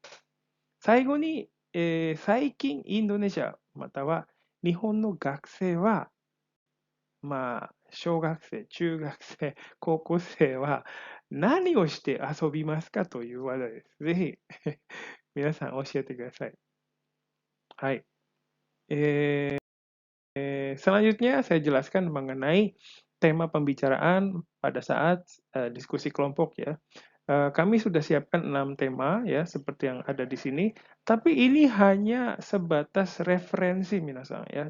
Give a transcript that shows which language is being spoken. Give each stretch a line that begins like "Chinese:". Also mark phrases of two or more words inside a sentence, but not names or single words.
Japanese: 最後に、最近インドネシアまたは日本の学生は、小学生、中学生、高校生は何をして遊びますかという話題です。ぜひ皆さん教えてください。
Indonesian: はい。Selanjutnya saya jelaskan mengenai tema pembicaraan pada saat diskusi kelompok ya. Kami sudah siapkan 6 tema ya seperti yang ada di sini, tapi ini hanya sebatas referensi minasan ya.